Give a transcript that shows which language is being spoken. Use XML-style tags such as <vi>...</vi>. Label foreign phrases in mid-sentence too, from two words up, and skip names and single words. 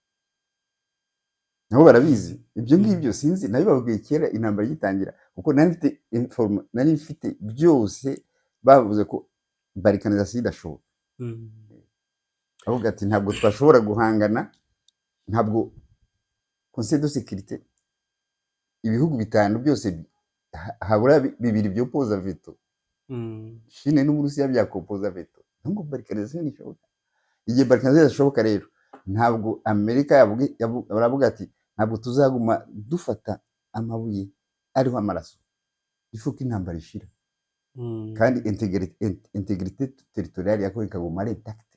<rw>Nabo barabizi ibyo ngibyo, sinzi nabibabwiye kera intambara yitangira, kuko nari mfite byose bavuze ko balkanisation idashoboka. Avuga ati ntabwo twashobora guhangana, ntabwo Conseil de sécurité ibihugu bitanu byose habura bibiri byo poza veto, Chine n'Uburusiya byakopoza veto, ntabwo balkanisation ishoboka. Igihe balkanisation idashoboka rero ntabwo Amerika baravuga ati ntabwo tuzaguma dufata amabuye ariho amaraso, ifuko intambara ishira, kandi</rw> <fr>integrité territoriale</fr> <rw>yako ikaguma ari intacte.</rw>